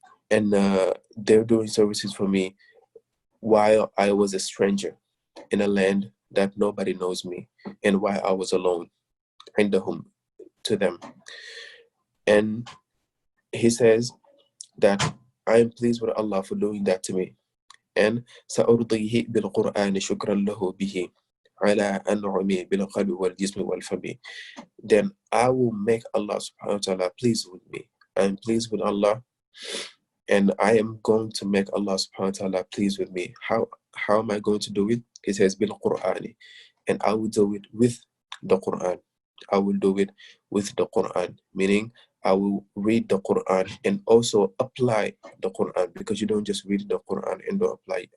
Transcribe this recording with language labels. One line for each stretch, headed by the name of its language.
English: And they're doing services for me while I was a stranger in a land that nobody knows me, and while I was alone, عندهم, to them. And he says that I am pleased with Allah for doing that to me.
Arabic: And سأرضيه بالقرآن شكرا له به على أنعمي بالقلب والجسم والفم.
English: Then I will make Allah subhanahu wa ta'ala pleased with me. I am pleased with Allah, and I am going to make Allah subhanahu wa ta'ala pleased with me. How am I going to do it? He says بالقرآن, and I will do it with the Quran. I will do it with the Quran, meaning I will read the Quran and also apply the Quran, because you don't just read the Quran and don't apply it.